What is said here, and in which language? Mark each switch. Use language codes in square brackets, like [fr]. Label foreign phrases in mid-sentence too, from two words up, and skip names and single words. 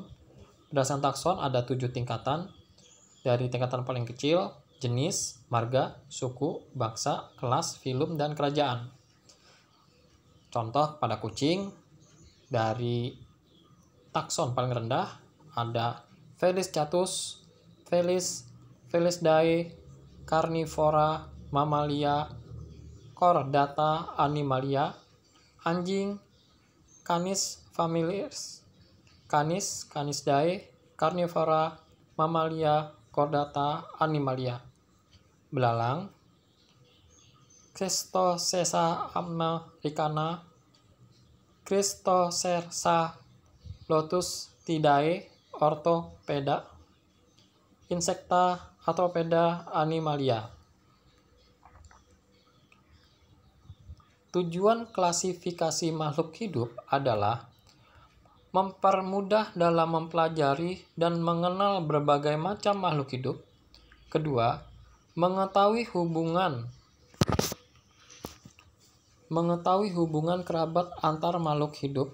[id] Berdasarkan takson ada 7 tingkatan. Dari tingkatan paling kecil, jenis, marga, suku, bangsa, kelas, filum, dan kerajaan. Contoh pada kucing, dari takson paling rendah ada Felis catus, Felidae, Carnivora, Mammalia, Chordata, Animalia. Anjing, Canis familiaris, Canisdae, Carnivora, Mammalia, Chordata, Animalia. Belalang, Christocerca americana, Christocerca lotustidae, Orthopeda. Insekta, Arthropoda, Animalia. Tujuan klasifikasi makhluk hidup adalah mempermudah dalam mempelajari dan mengenal berbagai macam makhluk hidup. Kedua, mengetahui hubungan kerabat antar makhluk hidup.